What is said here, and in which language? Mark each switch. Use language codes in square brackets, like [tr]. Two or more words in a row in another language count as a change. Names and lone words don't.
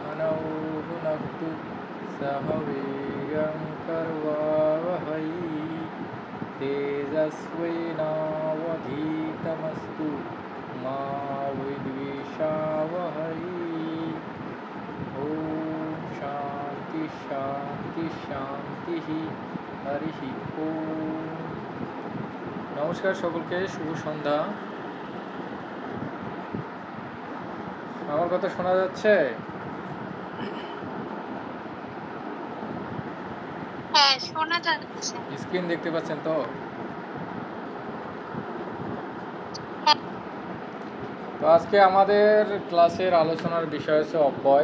[sa] भुनक्तु सह वीर्यं कर्वावहै तेजस्विनावधीतमस्तु मा विद्विषावहै। ओम शांति शांति शांति। हरि ओम। [bn] নমস্কার সকলকে, শুভ সন্ধ্যা। আমার কথা শোনা যাচ্ছে? হ্যাঁ, শোনা যাচ্ছে। স্ক্রিন দেখতে পাচ্ছেন তো? তো আজকে আমাদের ক্লাসের আলোচনার বিষয় হচ্ছে অব্যয়।